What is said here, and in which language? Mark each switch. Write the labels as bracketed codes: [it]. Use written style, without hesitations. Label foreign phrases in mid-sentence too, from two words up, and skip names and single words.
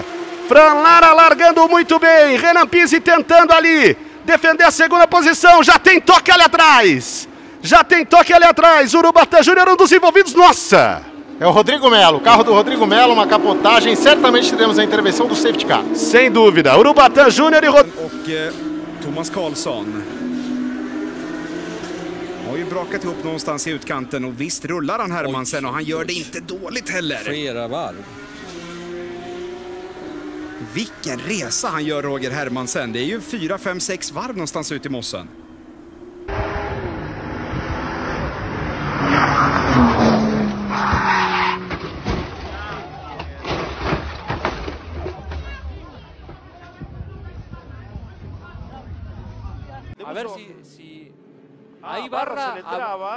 [pt] Fran Lara largando muito bem. Renan Pizzi tentando ali defender a segunda posição. Já tem toque ali atrás. Já tem toque ali atrás. Urubatã Júnior, um dos envolvidos. Nossa! É o Rodrigo Melo, carro do Rodrigo Melo, uma capotagem. Certamente teremos a intervenção do [en] safety car. [pt] Sem dúvida. Urubatã Júnior e [sv] Thomas Karlsson har ju brakat ihop någonstans i utkanten och visst rullar han Hermansen och han gör det inte dåligt heller. Flera varv. Vilken resa han gör, Roger Hermansen. Det är ju 4, 5, 6 varv någonstans ut i mossen. [es] A ver si ahí Barra se le traba.